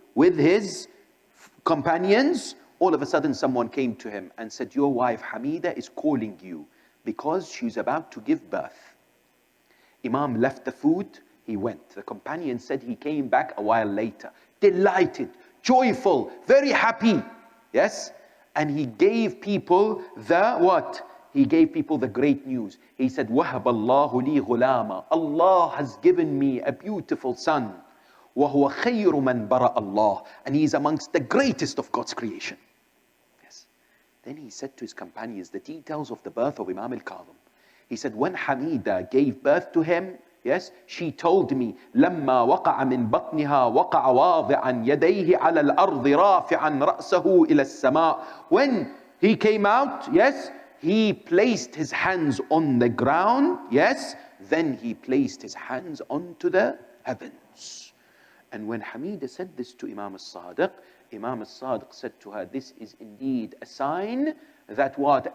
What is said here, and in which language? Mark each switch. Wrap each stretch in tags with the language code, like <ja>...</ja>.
<en>With his companions. All of a sudden someone came to him and said, your wife Hameeda is calling you because she's about to give birth. Imam left the food, he went. The companion said he came back a while later, delighted, joyful, very happy. Yes? And he gave people the what? He gave people the great news. He said,</en> <ar>وَهَبَ اللَّهُ لِي غُلَامًا.</ar> <en>Allah has given me a beautiful son.</en> <ar>وَهُوَ خَيْرُ مَنْ بَرَأَ اللَّهُ.</ar> <en>And he is amongst the greatest of God's creation. Yes. Then he said to his companions the details of the birth of Imam Al-Kadhim. He said, when Hameeda gave birth to him, yes, she told me,</en> <ar>لَمَّا وَقَعَ مِنْ بَطْنِهَا وَقَعَ وَاضِعًا يَدَيْهِ عَلَى الْأَرْضِ رَافِعًا رَأْسَهُ إِلَى السَّمَاءِ.</ar> <en>When he came out, yes, he placed his hands on the ground, yes, then he placed his hands onto the heavens. And when Hameeda said this to Imam As-Sadiq, Imam As-Sadiq said to her, this is indeed a sign that what?</en>